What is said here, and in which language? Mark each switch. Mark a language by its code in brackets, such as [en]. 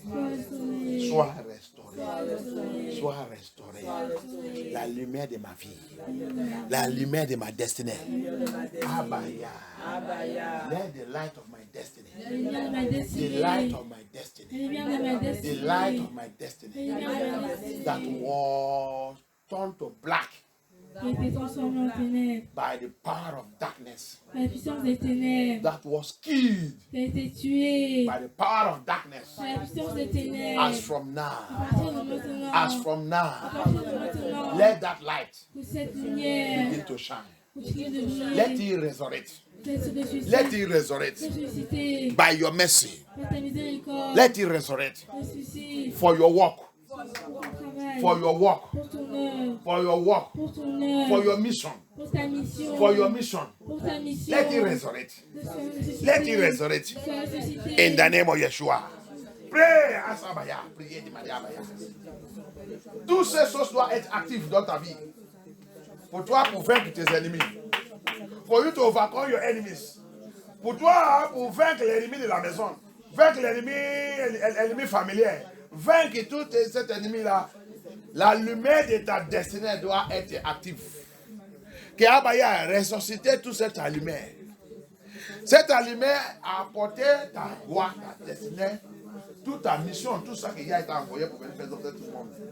[fr] Sois restauré. Sois restauré. Sois restauré. Sois restauré. La lumière de ma vie. La lumière de ma destinée. [en] Abaya. Let the light of my destiny. [fr] La lumière de ma destinée. [en] The light of my [fr] La [en] destiny. [fr] lumière de ma destinée. [en] The light of my [fr] La [en] destiny. [fr] lumière de ma destinée. [en] That was turned to black [fr] Qui a été transformée en ténèbres. [en] by the power of darkness. [fr] Par la puissance des ténèbres. [en] That was killed [fr] Qui a été tuée. [en] by the power of darkness. [fr] Par la puissance des ténèbres. [en] As from [fr] À [en] now. [fr] partir de maintenant. [en] As from [fr] À [en] now. [fr] partir de maintenant. [en] Let that light [fr] Que cette lumière [en] begin to shine. [fr] continue de briller. [en] Let it resurrect. Let it resurrect [fr] ressusciter. [en] by your mercy. [fr] Par ta miséricorde. [en] Let it resurrect [fr] Ressuscite. [en] for your work. [fr] Pour ton travail. [en] For your work. [fr] Pour ton œuvre. [en] For your work. [fr] Pour ton œuvre. [en] For your mission. [fr] Pour ta mission. [en] For your mission. [fr] Pour ta mission. [en] Let it resurrect. [fr] Ressusciter. [en] Let it resurrect. [fr] Sois ressuscité. [en] In the name of Yeshua. Pray, Asabaya. [fr] Priez, demandez Abaya. Toutes ces choses doivent être actives dans ta vie. Pour toi, pour vaincre tes ennemis. [en] For you to overcome your enemies. [fr] Pour toi, pour vaincre l'ennemi de la maison. Vaincre l'ennemi familier. Vaincre tout cet ennemi-là. La lumière de ta destinée doit être active. Que Abaya ressuscité toute cette lumière. Cette lumière a apporté ta gloire, ta destinée, toute ta mission, tout ça qui a été envoyé pour venir faire dans tout le monde.